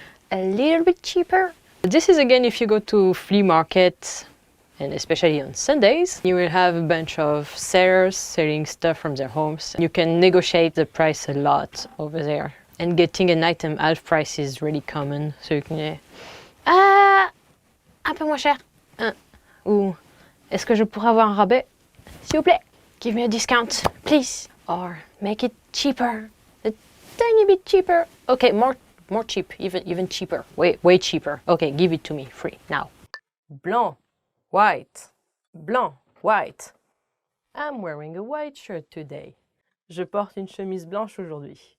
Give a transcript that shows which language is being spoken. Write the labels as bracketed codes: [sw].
[en] A little bit cheaper? This is again if you go to flea market, and especially on Sundays, you will have a bunch of sellers selling stuff from their homes. You can negotiate the price a lot over there. And getting an item half price is really common. So you can [fr] un peu moins cher. Ou est-ce que je pourrais avoir un rabais? S'il vous plaît. [en] Give me a discount, please. Or make it cheaper. A tiny bit cheaper. Okay, more cheap, even cheaper. Way cheaper. Okay, give it to me, free, now. Blanc, white. Blanc, white. I'm wearing a white shirt today. [fr] Je porte une chemise blanche aujourd'hui.